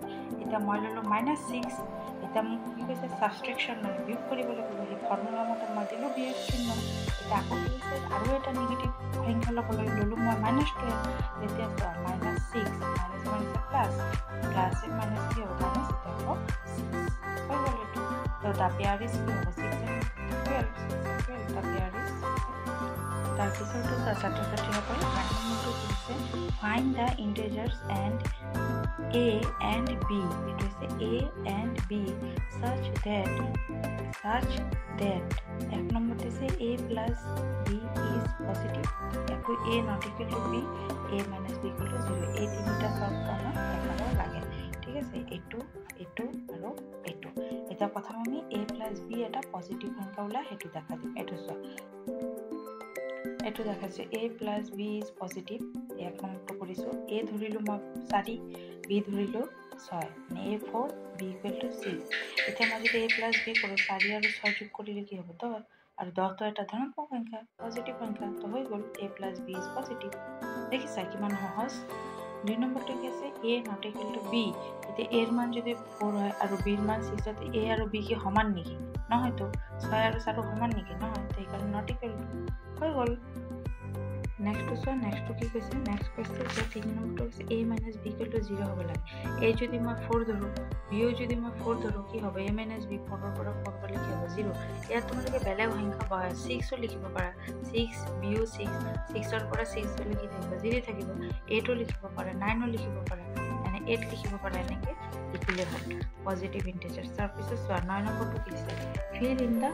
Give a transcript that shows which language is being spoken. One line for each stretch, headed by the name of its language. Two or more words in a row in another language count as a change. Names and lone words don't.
Assamese: এতিয়া মই ল'লোঁ -6, এতিয়া মোক কি কৈছে ছাবট্ৰেকশ্যন মানে বিয়োগ কৰিব লাগিব, সেই ফৰ্মুলা মতে মই দিলোঁ বি এৰ চিহ্ন এতিয়া আকৌ কি হৈছে আৰু এটা নিগেটিভ সংখ্যা ল'বলৈ ল'লোঁ মই -12 তেতিয়া চোৱা -6
English: minus plus
Assamese: প্লাছে মাইনাছ কি হ'ব মাইনাছ এতিয়া হ'ব 6 হৈ গ'ল এইটো তো
English: the pair is
Assamese: কি হ'ব 6 and 12
English: the pair is
Assamese: তাৰপিছতো ছাত্ৰ-ছাত্ৰীসকল নম্বৰটো হৈছে
English: find the integers and a and b it is a and b such
Assamese: that এক নম্বৰতে আছে
English: a plus b is positive
Assamese: একো
English: a not equal to b a minus b equal to 0
Assamese: এই তিনিটা শর্ত আমাক দেখাব লাগে ঠিক আছে এইটো আৰু এইটো এটা প্ৰথম আমি
English: a plus b
Assamese: এটা পজিটিভ সংখ্যা ওলাই হেতু দেখা দিম এইটো চোৱা এইটো দেখাইছে
English: a plus b is positive
Assamese: এক নম্বৰটো কৰিছো a ধৰিলো মই 4 b ধৰিলো 6 মানে a4
English: b equal to 6
Assamese: এতিয়া মই যদি
English: a plus b
Assamese: কৰো 4 আৰু 6 যোগ কৰিলে কি হ'ব 10 আৰু 10 তো এটা ধনাত্মক সংখ্যা পজিটিভ সংখ্যা তো হৈ গ'ল
English: a plus b is positive
Assamese: দেখিছা কিমান সহজ দুই নম্বৰটো কি আছে
English: a not equal to b
Assamese: এতিয়া a এর মান যদি 4 হয় আৰু b এর মান 6 হয় a আৰু b কি সমান নেকি নহয় তো 6 আৰু 4 সমান নেকি নহয় তো এইকাৰণে
English: not equal to
Assamese: হৈ গ'ল নেক্সট কি কৈছে নেক্সট কৈছে যে 3 নম্বৰটো হৈছে
English: a minus b equal to 0
Assamese: হ'ব লাগে a যদি মই 4 ধৰো b যদি মই 4 ধৰো কি হ'ব
English: a minus b
Assamese: 4 ৰ পৰা 4 গ'লে কি হ'ব 0 ইয়াত তোমালোকে বেলেগ সংখ্যা বহাই 6 ও লিখিব পাৰা 6 b 6 ৰ পৰা 6 গ'লে কি থাকিব 0 থাকিব 8 ও লিখিব পাৰা 9 ও লিখিব পাৰা মানে 8 লিখিব পাৰা এনেকে লিখিলে হ'ল
English: positive integer
Assamese: তাৰপিছত 9 নম্বৰটো কি আছে
English: fill in the